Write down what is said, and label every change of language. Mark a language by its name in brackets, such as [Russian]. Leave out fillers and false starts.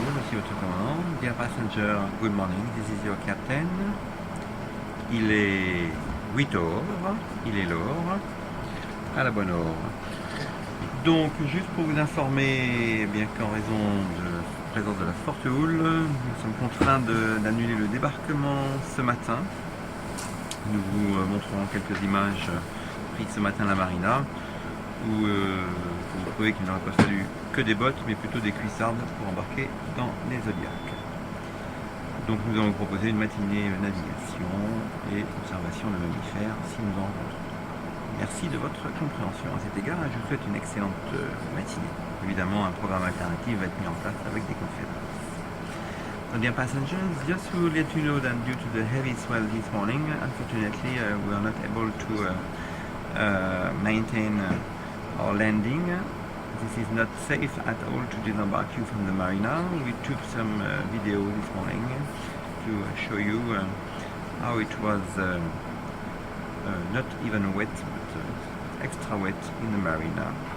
[English] good morning, this is your captain. [French] Il est 8 heures, il est l'heure, à la bonne heure. Donc, juste pour vous informer, bien qu'en raison de la présence de la forte houle, nous sommes contraints d'annuler le débarquement ce matin. Nous vous montrerons quelques images prises ce matin à la marina, où vous trouvez qu'il n'aurait pas fallu que des bottes, mais plutôt des cuissardes pour embarquer dans les Zodiacs. Donc nous allons vous proposer une matinée navigation et observation de mammifères si nous en rencontrons. Merci de votre compréhension à cet égard et je vous souhaite une excellente matinée. Évidemment, un programme alternatif va être mis en place avec des conférences. [English] So dear passengers, just to let you know that due to the heavy swell this morning, unfortunately we are not able to maintain our landing. This is not safe at all to disembark you from the marina. We took some video this morning to show you how it was not even wet, but extra wet in the marina.